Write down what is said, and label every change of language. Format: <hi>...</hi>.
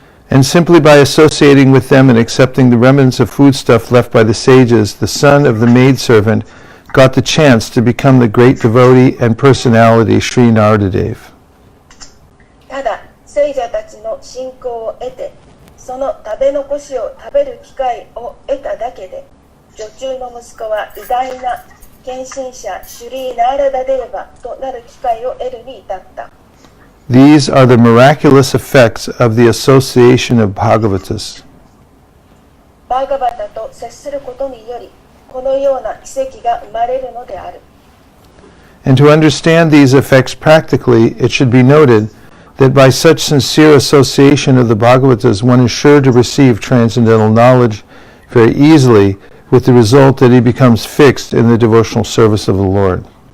<en>And simply by associating with them and accepting the remnants of foodstuff left by the sages, the son of the maidservant got the chance to become the great devotee and personality Sri Naradadev.</en> <ja>ただ、聖者たちの信仰を得て、その食べ残しを食べる機会を得ただけで、女中の息子は偉大な献身者シュリー・ナーラダデーバとなる機会を得るに至った。</ja> <en>These are the miraculous effects of the association of Bhagavatas.</en> <ja>バーガバタと接することにより、このような奇跡が生まれるのである。</ja> <en>And to understand these effects practically, it should be noted that by such sincere association of the Bhagavatas, one is sure to receive transcendental knowledge very easily, with the result that he becomes fixed in the devotional service of the Lord.</en>